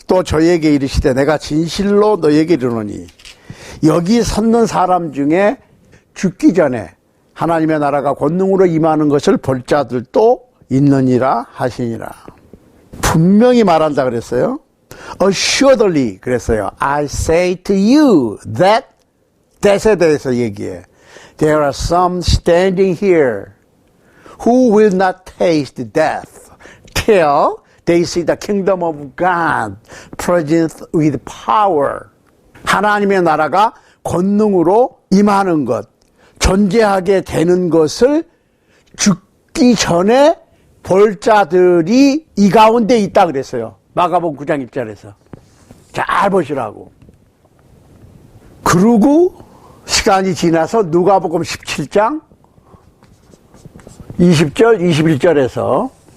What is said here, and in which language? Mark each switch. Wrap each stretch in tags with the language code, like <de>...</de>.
<ko>또 저에게 이르시되 내가 진실로 너에게 이르노니 여기 섰는 사람 중에 죽기 전에 하나님의 나라가 권능으로 임하는 것을 볼 자들도 있느니라 하시니라. 분명히 말한다 그랬어요. Assuredly 그랬어요.</ko> <en>I say to you that that</en> <ko>에 대해서 얘기해.</ko> <en>There are some standing here who will not taste death till they see the kingdom of God present with power.</en> <ko>하나님의 나라가 권능으로 임하는 것, 존재하게 되는 것을 죽기 전에 볼 자들이 이 가운데 있다 그랬어요. 마가복음 9장 1절에서. 잘 보시라고. 그러고 시간이 지나서 누가복음 17장 20절, 21절에서</ko>